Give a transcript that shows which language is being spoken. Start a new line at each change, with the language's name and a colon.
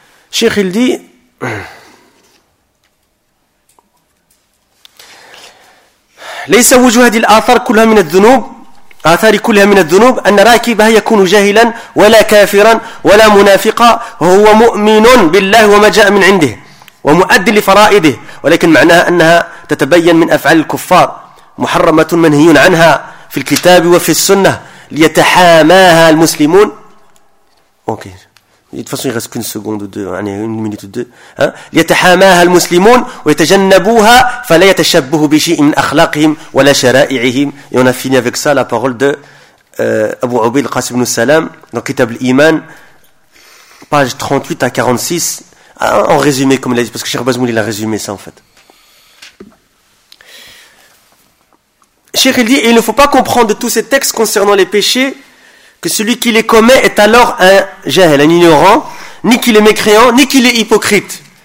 French: Cheikh, il dit,
Arabic: ليس وجه هذه الآثار كلها من الذنوب آثار كلها من الذنوب أن راكبها يكون جاهلا ولا كافرا ولا منافقا هو مؤمن بالله وما جاء من عنده ومؤدي لفرائده ولكن معناها أنها تتبين من أفعال الكفار محرمة منهي عنها في الكتاب وفي السنة ليتحاماها المسلمون. أوكي.
French: De toute façon, il ne reste qu'une seconde ou deux, une minute ou deux.
Arabic: يتحاماها المسلمون ويتجنبوها فلا يتشبه بشيء من أخلاقهم ولا شرائعهم.
French: Et on a fini avec ça la parole de Abu Ubayd al-Qasim ibn Salam dans Kitab al-Iman, page 38 à 46. En résumé, comme il a dit, parce que Cheikh Bazmoul, il a résumé ça en fait. Cheikh, il dit, il ne faut pas comprendre tous ces textes concernant les péchés que celui qui les commet est alors un jahil, un ignorant, ni qu'il est mécréant, ni qu'il est hypocrite.